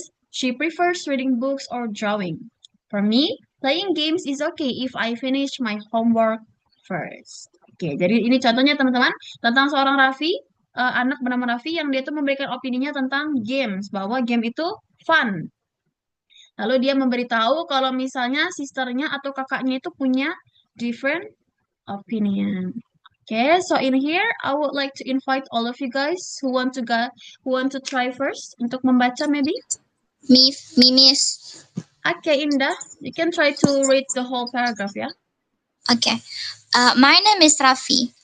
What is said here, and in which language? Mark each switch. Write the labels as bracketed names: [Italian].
[English] She prefers reading books or drawing. For me, playing games is okay if I finish my homework first. [Indonesian] Oke, jadi ini contohnya teman-teman tentang seorang Raffi, anak bernama Raffi yang dia tuh memberikan opininya tentang games, bahwa game itu fun. Lalu dia memberitahu kalau misalnya sisternya atau kakaknya itu punya [English] different opinion. Okay, so in here I would like to invite all of you guys who want to try first [Indonesian] untuk membaca [English] maybe. Me, miss. Okay, Indah, you can try to read the whole paragraph, yeah? Okay. My name is Rafi.